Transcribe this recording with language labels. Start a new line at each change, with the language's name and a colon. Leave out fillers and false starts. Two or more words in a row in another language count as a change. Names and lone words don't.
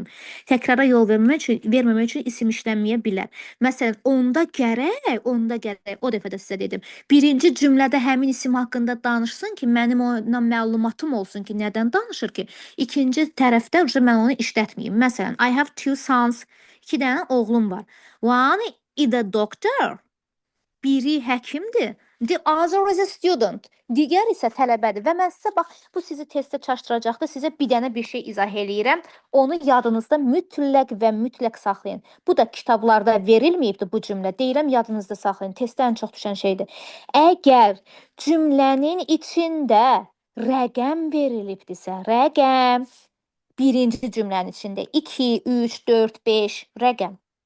Azerbaijani: Təkrara yol verməmək üçün isim işlənməyə bilər. Məsələn, onda gərək, o dəfə də sizə dedim. Birinci cümlədə həmin isim haqqında danışsın ki, mənim ona məlumatım olsun ki, nədən danışır ki? İkinci tərəfdə mən onu işlətməyim. Məsələn,
English: I have two sons.
Azerbaijani: 2 dənə oğlum var.
English: One is a doctor.
Azerbaijani: Biri həkimdir.
English: The other is a student.
Azerbaijani: Digər isə tələbədir. Və mən sizə bax, bu sizi testdə çaşdıracaqdır. Sizə bir dənə bir şey izah eləyirəm. Onu yadınızda mütləq saxlayın. Bu da kitablarda verilməyibdir bu cümlə. Deyirəm, yadınızda saxlayın. Testdə ən çox düşən şeydir. Əgər cümlənin içində rəqəm verilibdirsə, rəqəm birinci cümlənin içində 2, 3, 4, 5 rəqəm.